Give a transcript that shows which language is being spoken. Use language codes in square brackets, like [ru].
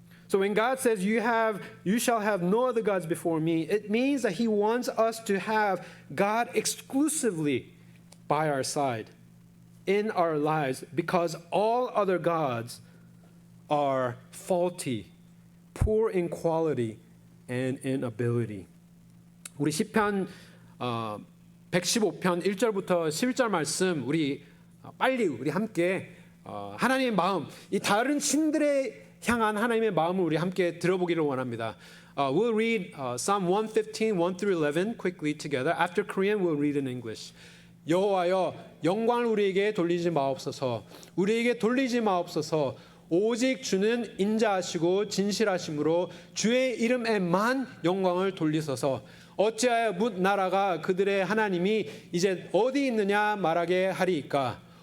[en] So when God says you shall have no other gods before me, it means that He wants us to have God exclusively by our side in our lives because all other gods are faulty, poor in quality and in ability. [ko] 우리 시편 115편 1절부터 11절 말씀 우리 빨리 우리 함께 하나님의 마음, 이 다른 신들에 향한 하나님의 마음을 우리 함께 들어보기를 원합니다. [en] We'll read Psalm 115, 1 through 11 quickly together. After Korean, we'll read in English. [ko] 여호와여, 영광을 우리에게 돌리지 마옵소서. 우리에게 돌리지 마옵소서. 오직 주는 인자하시고 진실하심으로 주의 이름에만 영광을 돌리소서. 어찌하여 뭇 나라가 그들의 하나님이 이제 어디 있느냐 말하게 하리이까.